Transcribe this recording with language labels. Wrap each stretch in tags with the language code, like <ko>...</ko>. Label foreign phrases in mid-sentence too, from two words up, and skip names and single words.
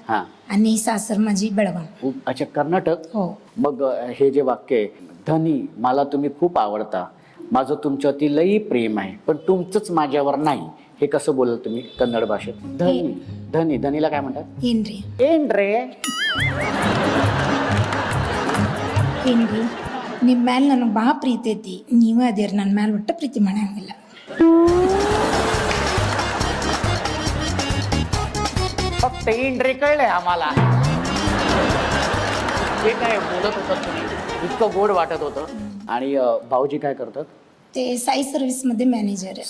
<mr>हा. आणि सासर माझी बेळगाव. अच्छा, कर्नाटक. हो. मग हे जे वाक्य आहे, धनी मला तुम्ही खूप आवडता, माझं तुमच्यावरती लई प्रेम आहे पण तुमचंच माझ्यावर नाही, हे कसं बोलल तुम्ही कन्नड भाषेत? धनी. धनी धनीला काय म्हणतात? हेनरी.</mr> <kn>ಏನ್ರಿ? ಏನ್ರಿ, ನಿಮ್ಮ ಮ್ಯಾಲೆ ನನಗೆ ಭಾಳ ಪ್ರೀತಿ ಐತಿ, ನೀವೇ ಅದೇರಿ ನನ್ನ ಮ್ಯಾಲೆ ಒಟ್ಟು ಪ್ರೀತಿ ಮಾಡಂಗಿಲ್ಲ.</kn> <mr>फक्त इंड्रे कळलंय आम्हाला. ते काय बोलत होतं तुम्ही, इतकं गोड वाटत होतं. आणि भाऊजी काय करतात? ते साई सर्व्हिसमध्ये मॅनेजर आहे.</mr>